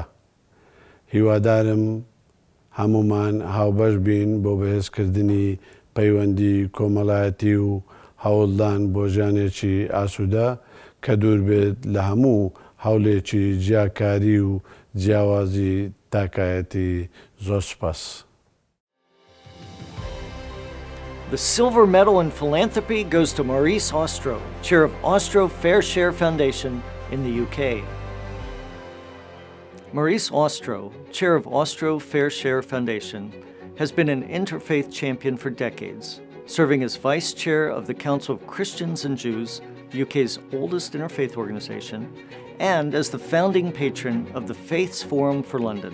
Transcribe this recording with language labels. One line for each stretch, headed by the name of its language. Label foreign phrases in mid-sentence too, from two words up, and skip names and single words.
Central Kurdish: هیوادارم هەمومان هاوبەش بین بۆ بەهێزکردنی پەیوەندی کۆمەڵایەتی و هەوڵدان بۆ ژیانێکی ئاسوودە کە دوور بێت لە هەموو هەوڵێکی جیاکاری و جیاوازی تاکایەتی. زۆر سوپاس.
English: The silver medal in philanthropy goes to Maurice Ostro, chair of Ostro Fair Share Foundation in the UK. Maurice Ostro, chair of Ostro Fair Share Foundation, has been an interfaith champion for decades, serving as vice chair of the Council of Christians and Jews, the UK's oldest interfaith organization, and as the founding patron of the Faiths Forum for London.